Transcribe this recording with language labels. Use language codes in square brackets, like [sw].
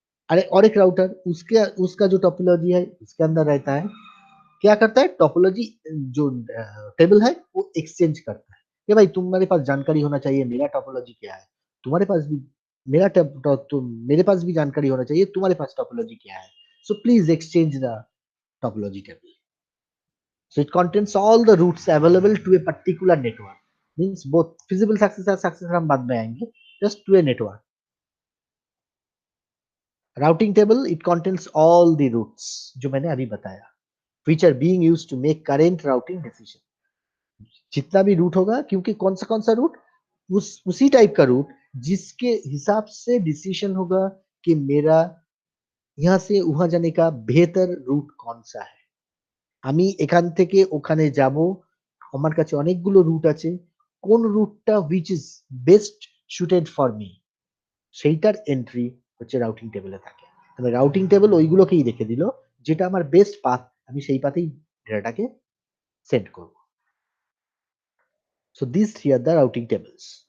[hi] अरे और एक राउटर उसका जो टोपोलॉजी है उसके अंदर रहता है। क्या करता है, टोपोलॉजी जो टेबल है वो एक्सचेंज करता है कि भाई तुम्हारे पास जानकारी होना चाहिए मेरा टोपोलॉजी क्या है, तुम्हारे पास भी मेरे पास भी जानकारी होना चाहिए तुम्हारे पास टोपोलॉजी क्या है. [en] So please exchange the topology table. So it contains all the routes available to a particular network. Means both feasible successor [hi] हम बाद में आएंगे, [en] just to a network. Routing table, it contains all the routes [hi] जो मैंने अभी बताया, [en] which are being used to make current routing decision. [hi] जितना भी रूट होगा, क्योंकि कौन सा रूट, उसी टाइप का रूट जिसके हिसाब से डिसीजन होगा कि मेरा यहाँ से वहां जाने का बेहतर रूट कौन सा है. [bn] আমি এখান থেকে ওখানে যাব, আমার কাছে অনেকগুলো রুট আছে, কোন রুটটা [en] which is best suited for me [bn] সেইটার এন্ট্রি হচ্ছে রাউটিং টেবিলে থাকে. তবে রাউটিং টেবিল ওইগুলোকেই রেখে দিল যেটা আমার বেস্ট পাথ, আমি সেই পাথেই ডেটাটাকে সেন্ড করব. [en] So these three are the routing tables.